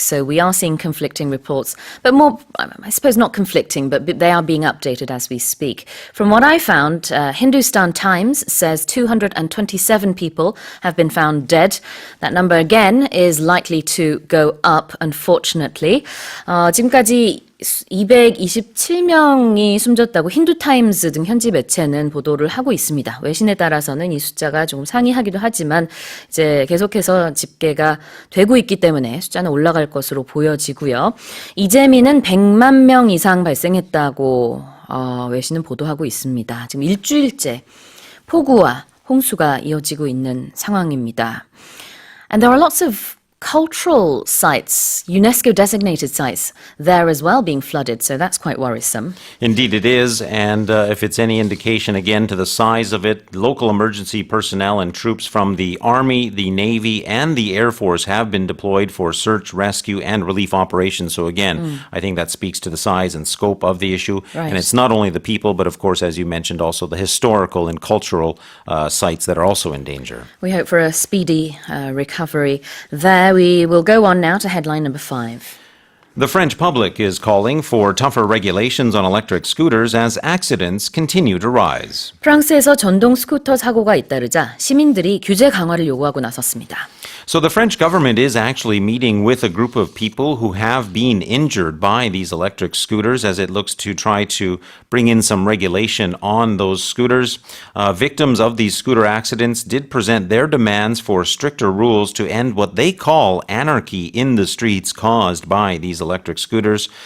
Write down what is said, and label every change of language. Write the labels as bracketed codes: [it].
[en] So we are seeing conflicting reports, but more, I suppose not conflicting, but they are being updated as we speak. From what I found, Hindustan Times says 227 people have been found dead. That number again is likely to go up, unfortunately. [ko] 지금까지 227명이 숨졌다고 힌두타임스 등 현지 매체는 보도를 하고 있습니다. 외신에 따라서는 이 숫자가 조금 상이하기도 하지만 이제 계속해서 집계가 되고 있기 때문에 숫자는 올라갈 것으로 보여지고요. 이재민은 100만 명 이상 발생했다고 외신은 보도하고 있습니다. 지금 일주일째 폭우와 홍수가 이어지고 있는 상황입니다. [en] And there are lots of cultural sites, UNESCO designated sites there as well being flooded, so that's quite worrisome. Indeed it is, and if it's any indication again to the size of it, local emergency personnel and troops from the Army, the Navy, and the Air Force have been deployed for search, rescue, and relief operations. So again, I think that speaks to the size and scope of the issue. Right. And it's not only the people, but of course, as you mentioned, also the historical and cultural sites that are also in danger. We hope for a speedy recovery there. We will go on now to headline number 5. The French public is calling for tougher regulations on electric scooters as accidents continue to rise. [ko] 프랑스에서 전동 스쿠터 사고가 잇따르자 시민들이 규제 강화를 요구하고 나섰습니다. [en] So the French government is actually meeting with a group of people who have been injured by these electric scooters as it looks to try to bring in some regulation on those scooters. Victims of these scooter accidents did present their demands for stricter rules to end what they call anarchy in the streets caused by these electric scooters.